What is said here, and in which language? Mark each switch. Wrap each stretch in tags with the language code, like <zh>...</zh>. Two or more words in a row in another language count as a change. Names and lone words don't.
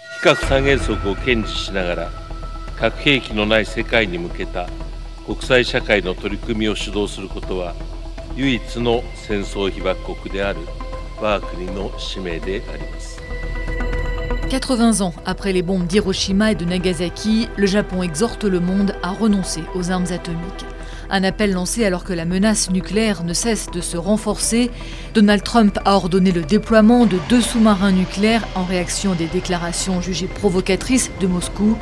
<ja>核三原則を堅持しながら核兵器のない世界に向けた国際社会の取り組みを主導することは唯一の戦争被爆国である我が国の使命であります。</ja> <fr>80 ans après les bombes d'Hiroshima et de Nagasaki, le Japon exhorte le monde à renoncer aux armes atomiques. Un appel lancé alors que la menace nucléaire ne cesse de se renforcer. Donald Trump a ordonné le déploiement de 2 sous-marins nucléaires en réaction des déclarations jugées provocatrices de Moscou.</fr>